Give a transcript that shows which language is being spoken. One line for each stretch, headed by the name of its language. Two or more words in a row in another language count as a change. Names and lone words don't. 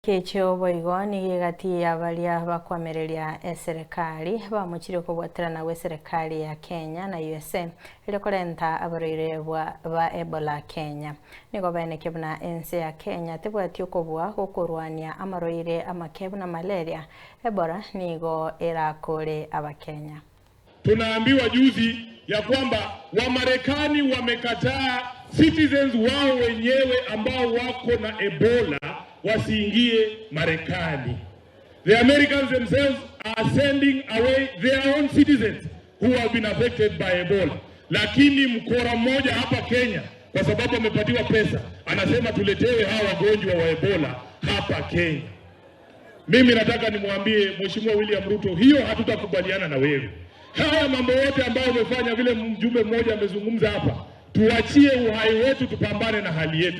Gusii: Kicho boigoni gigati ya baria bakwamereria serikali bamuchire kubwaterana gwe serikali ya Kenya na USA ile korenta abaroire ba Ebola Kenya nigo beneke buna ense ya Kenya tebwatyo kobwa gokorwania amaroire amakebu na malaria Ebola nigo erakore abakenya.
Swahili: Tunaambiwa juzi ya kwamba Wamarekani wamekataa citizens wao wenyewe ambao wako na Ebola wasiingie Marekani.
English: The Americans themselves are sending away their own citizens who have been affected by Ebola.
Swahili: Lakini mkora mmoja hapa Kenya kwa sababu amepatiwa pesa anasema tuletewe hawa wagonjwa wa Ebola hapa Kenya. Mimi nataka nimwambie Mheshimiwa William Ruto, hiyo hatutakubaliana na wewe. Haya mambo yote ambayo umefanya, vile mjumbe mmoja amezungumza hapa, tuachie uhai wetu, tupambane na hali yetu.